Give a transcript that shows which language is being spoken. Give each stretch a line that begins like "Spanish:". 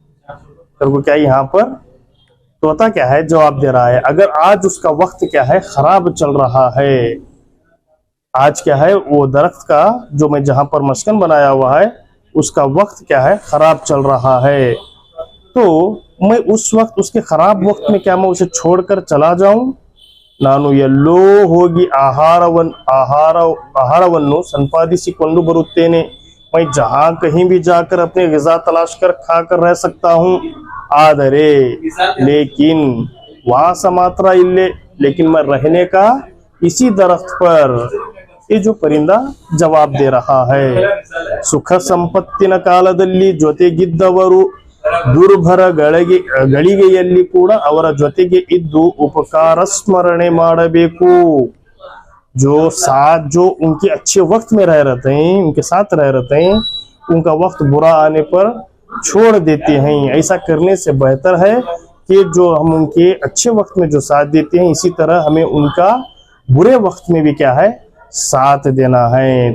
Hindi: क्या यहाँ पर तोता क्या है, जवाब दे रहा है, अगर आज उसका वक्त क्या है, खराब चल रहा है, आज क्या है, वो दरख्त का जो मैं जहां पर मस्कन बनाया हुआ है उसका वक्त क्या है, खराब चल रहा है, तो मैं उस वक्त, उसके खराब वक्त में क्या मैं उसे छोड़कर चला जाऊं?
Kannada: ನಾನು ಎಲ್ಲೋ ಹೋಗಿ ಆಹಾರವನ್ನು ಸಂಪಾದಿಸಿಕೊಂಡು ಬರುತ್ತೇನೆ.
Hindi: मैं जहां कहीं भी जाकर अपने ग़िज़ा तलाश कर खाकर रह सकता हूँ.
Kannada: आदरे लेकिन वास मात्र इल्ले,
Hindi: लेकिन मैं रहने का इसी दरख्त पर. ये जो परिंदा जवाब दे रहा है.
Kannada: सुख संपत्तिನ ಕಾಲದಲ್ಲಿ ಜೊತೆಗಿದ್ದವರು ದುರ್ಭರ ಗಳಿಗೆಯಲ್ಲಿ ಕೂಡ ಅವರ ಜೊತೆಗೆ ಇದ್ದು ಉಪಕಾರ ಸ್ಮರಣೆ ಮಾಡಬೇಕು.
Hindi: जो साथ, जो उनके अच्छे वक्त में रह रहते हैं, उनके साथ रह रहते हैं, उनका वक्त बुरा आने पर छोड़ देते हैं। ऐसा करने से बेहतर है कि जो हम उनके अच्छे वक्त में जो साथ देते हैं, इसी तरह हमें उनका बुरे वक्त में भी क्या है, साथ देना है।